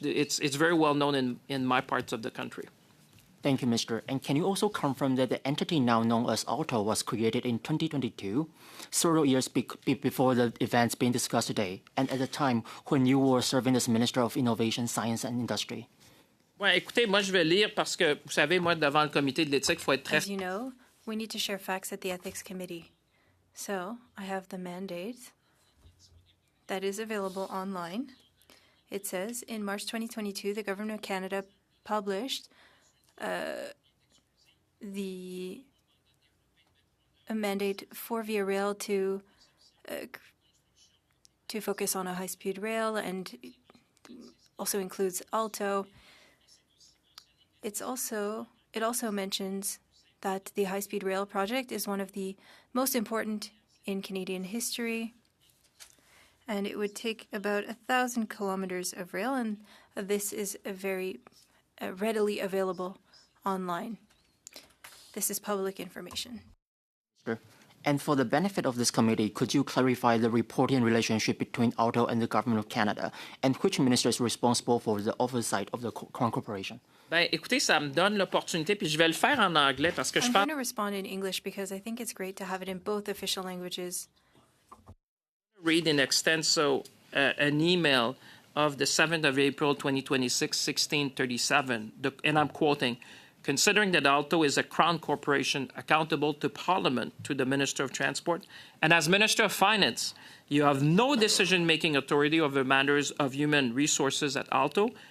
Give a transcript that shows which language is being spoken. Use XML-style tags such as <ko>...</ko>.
<en>It's very well known in my parts of the country. Thank you, Mr. And can you also confirm that the entity now known as ALTO was created in 2022, several years before the events being discussed today, and at the time when you were serving as Minister of Innovation, Science and Industry?</en> <fr>Ouais, écoutez, moi je vais lire parce que vous savez, moi devant le comité de l'éthique, il faut être très...</fr> <en>As you know, we need to share facts at the Ethics Committee. So, I have the mandate that is available online. It says, in March 2022, the Government of Canada published a mandate for Via Rail to focus on a high-speed rail, and also includes ALTO. It also mentions that the high-speed rail project is one of the most important in Canadian history, and it would take about 1,000 kilometers of rail, and this is a very readily available online. This is public information. Sure. And for the benefit of this committee, could you clarify the reporting relationship between ALTO and the Government of Canada, and which minister is responsible for the oversight of the Crown Corporation?</en> <fr>Ben, écoutez, ça me donne l'opportunité, puis je vais le faire en anglais parce que je</fr> <en>I'm</en> <fr>pense...</fr> <en>going to respond in English because I think it's great to have it in both official languages. Read in extenso an email of the 7th of April, 2026, 1637, and I'm quoting, considering that ALTO is a Crown Corporation accountable to Parliament, to the Minister of Transport, and as Minister of Finance, you have no decision-making authority over matters of human resources at ALTO.</en>